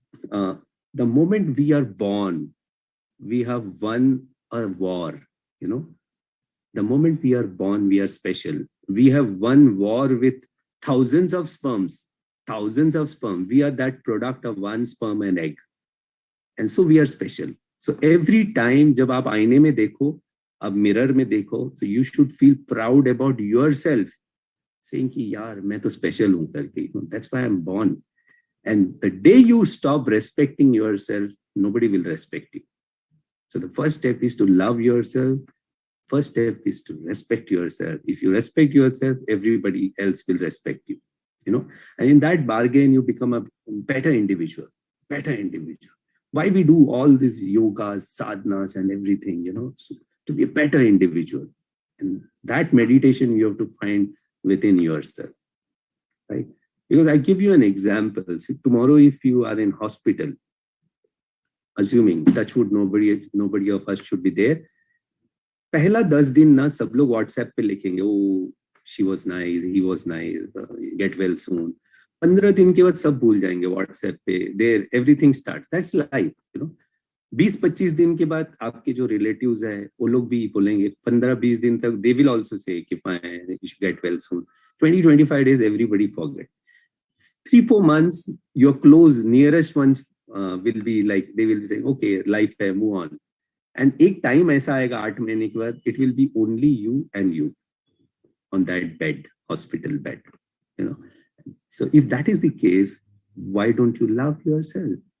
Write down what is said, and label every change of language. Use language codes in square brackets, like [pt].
[en] The moment we are born, we have won a war. The moment we are born, we are special. We have won war with thousands of sperms. We are that product of one sperm and egg, and so we are special. So every time [hi] जब आप आईने में देखो, आप mirror में देखो, [en] so you should feel proud about yourself, saying [hi] कि यार मैं तो special हूँ करके. [en] That's why I'm born. And the day you stop respecting yourself, nobody will respect you. So the first step is to love yourself. First step is to respect yourself. If you respect yourself, everybody else will respect you. And in that bargain, you become a better individual. Why we do all these yogas, sadhanas and everything, so to be a better individual. And that meditation you have to find within yourself, right? Because I give you an example. See, tomorrow if you are in hospital, assuming, touch wood, nobody of us should be there. [hi] पहला 10 दिन ना सब लोग WhatsApp पे लिखेंगे, [en] oh, she was nice, he was nice, get well soon. [hi] 15 दिन के बाद सब भूल जाएंगे WhatsApp पे. [en] There everything starts. That's life, [hi] 20-25 दिन के बाद आपके जो रिलेटिव्स है वो लोग भी बोलेंगे. [en] 15-20 [hi] दिन तक [en] they will also say कि fine, you should get well soon. 20-25 days everybody forget. 3-4 months your close nearest ones will be like, they will be saying okay, life hai, move on. And [hi] एक time ऐसा आएगा 8 महीने के बाद, [en] it will be only you and you on that bed, hospital bed, So if that is the case, why don't you love yourself?